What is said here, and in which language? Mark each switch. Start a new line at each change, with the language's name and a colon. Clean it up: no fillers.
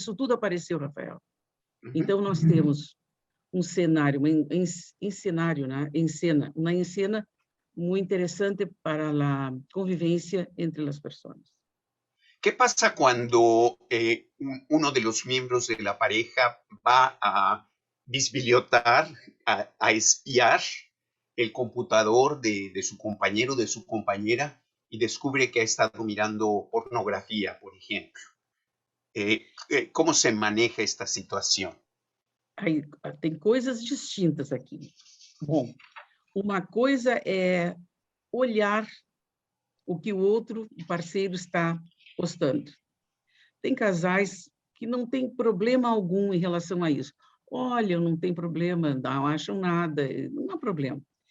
Portuguese: Isso tudo apareceu, Rafael. Então, nós temos um cenário, uma
Spanish: escena muy interesante para la convivencia entre las personas. ¿Qué pasa cuando uno de los miembros de la pareja va a bisbiliotar, a espiar el computador de su compañero, de su compañera, y descubre que ha estado mirando pornografía, por ejemplo? ¿Cómo se maneja esta situación?
Portuguese: Tem coisas distintas aqui. Bom, uma coisa é olhar o que o outro parceiro está postando. Tem casais que não tem problema algum em relação a isso. Olha, não tem problema, não acham nada, não há problema.